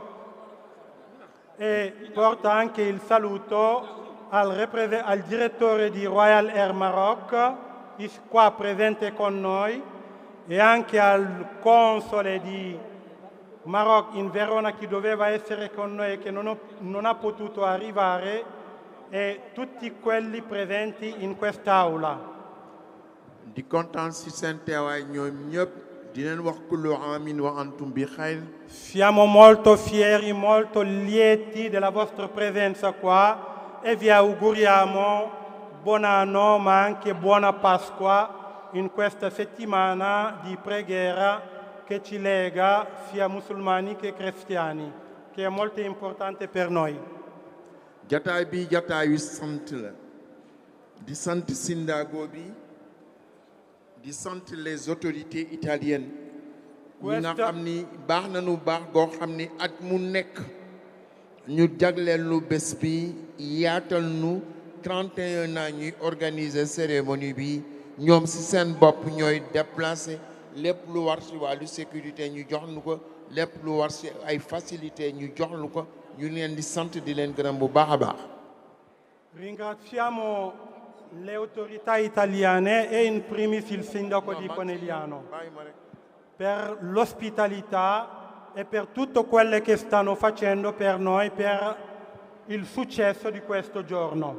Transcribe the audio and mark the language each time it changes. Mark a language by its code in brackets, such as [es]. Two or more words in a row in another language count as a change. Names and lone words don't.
[it] e porta anche il saluto al direttore di Royal Air Maroc, qua presente con noi, e anche al console di Maroc in Verona che doveva essere con noi e che non ha potuto arrivare, e tutti quelli presenti in quest'aula. [wo] di kontaan ci seen teewaay ñoom ñëpp di leen wax [ar] كل عام وأنتم بخير. [it] Siamo molto fieri, molto lieti della vostra presenza qua e vi auguriamo buon anno ma anche buona Pasqua in questa settimana di preghiera che ci lega sia musulmani che cristiani, che è molto importante per noi. [wo] jataay bi jataayu sant la di sant Sindago bi di sant [fr] les autorités italiennes [wo] ñi nga xam ni baax nañu baax goo xam ni at mu nekk ñu jagleel lu bés bi yaatal nu 31 ans ñuy [fr] organiser cérémonie [wo] bi ñoom ci seen bopp ñooy déplacer lépp lu war ci wàllu sécurité ñu jox nu ko lépp lu war ci ay facilité ñu jox nu ko ñu leen di sant di leen gërëm bu baax a baax. [it] Ringraziamo le autorità italiane e in primis il sindaco di Conegliano per l'ospitalità e per tutto quello che stanno facendo per noi, per il successo di questo giorno.